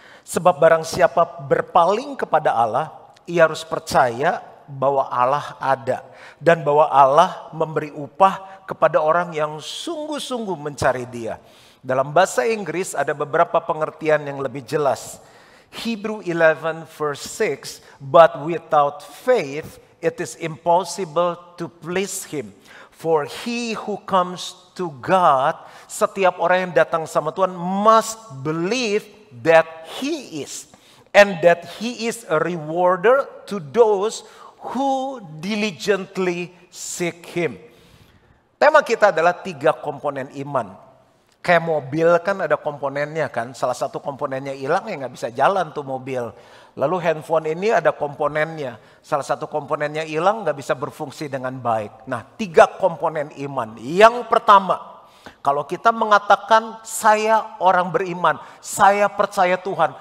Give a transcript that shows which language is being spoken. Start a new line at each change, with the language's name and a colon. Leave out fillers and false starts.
Indonesian: Sebab barang siapa berpaling kepada Allah, ia harus percaya bahwa Allah ada. Dan bahwa Allah memberi upah kepada orang yang sungguh-sungguh mencari Dia. Dalam bahasa Inggris ada beberapa pengertian yang lebih jelas.
English: Hebrew 11 verse 6, but without faith it is impossible to please Him. For he who comes to God,
Indonesian: setiap orang yang datang sama Tuhan
English: must believe that He is. And that He is a rewarder to those who diligently seek Him.
Indonesian: Tema kita adalah 3 komponen iman. Kayak mobil kan ada komponennya kan. Salah satu komponennya hilang ya gak bisa jalan tuh mobil. Lalu handphone ini ada komponennya. Salah satu komponennya hilang gak bisa berfungsi dengan baik. Nah 3 komponen iman. Yang pertama, kalau kita mengatakan saya orang beriman, saya percaya Tuhan.